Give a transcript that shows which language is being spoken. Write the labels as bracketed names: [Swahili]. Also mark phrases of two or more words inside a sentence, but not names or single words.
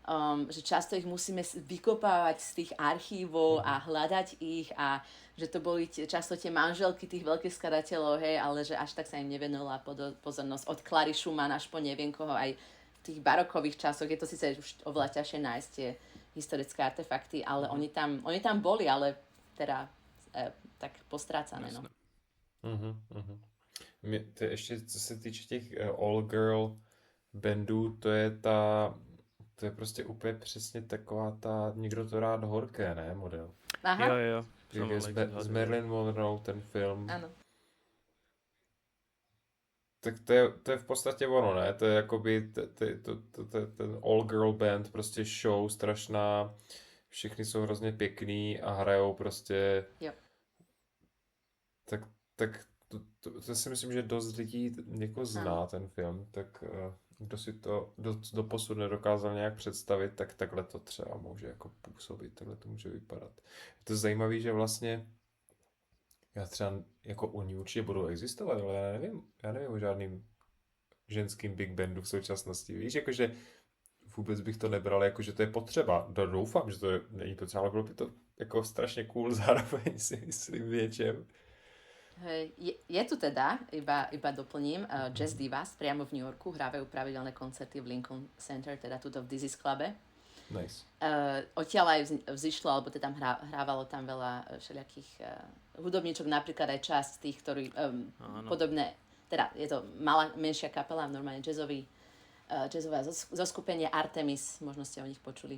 [Slovak] že často ich musíme vykopávať z tých archívov a hľadať ich a že to boli často tie manželky tých veľkých skladateľov, hej, ale že až tak sa im nevenovala pozornosť od Clary Schumann až po neviem koho, aj v tých barokových časoch je to síce už oveľa ťažšie nájsť tie historické artefakty, ale oni tam boli, ale teda tak postrácané, no. [Czech] To ještě, co se týče těch [English] all girl [Czech] bandů, to je prostě úplně přesně taková ta, někdo to rád horké, ne, model. Aha. Jo. S Marilyn Monroe, ten film. [Slovak] Áno. [Czech] Tak to je v podstatě ono, ne? To je jakoby ten [English] all girl [Czech] band, prostě show strašná, všichni jsou hrozně pěkný a hrajou prostě. Jo. Tak to si myslím, že dost lidí jako zná ten film, tak kdo si to doposud nedokázal nějak představit, tak takhle to třeba může jako působit, takhle to může vypadat. Je to zajímavé, že vlastně já třeba jako oni určitě budou existovat, ale já nevím o žádným ženským [English] big bandu [Czech] v současnosti, víš, jakože vůbec bych to nebral, jakože to je potřeba, doufám, že to není potřeba, ale bylo by to jako strašně cool zároveň si myslím v něčem. [Slovak] Hej, je tu teda, iba doplním, Jazz Divas priamo v New Yorku hrávajú pravidelné koncerty v Lincoln Center, teda tuto v Dizzy's Clube. [English] Nice. [Slovak] Odtiaľ aj vzýšlo, alebo teda hrávalo tam veľa všelijakých hudobníčok, napríklad aj časť tých, ktorí podobné, teda je to menšia kapela, normálne jazzové zoskupenie Artemis, možno ste o nich počuli.